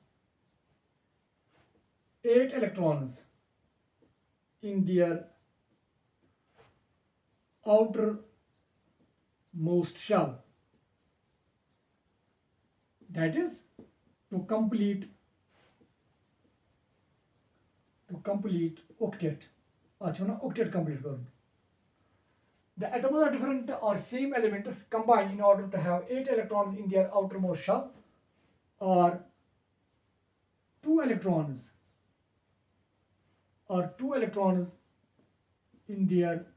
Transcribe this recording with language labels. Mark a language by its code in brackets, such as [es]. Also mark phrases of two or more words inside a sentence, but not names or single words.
[en] 8 electrons in their outermost shell that is to complete octet [ks] اتھ چھِ ونان [en] octet complete کرُن the atoms of different or same elements combine in order to have 8 electrons in their outermost shell or 2 electrons in their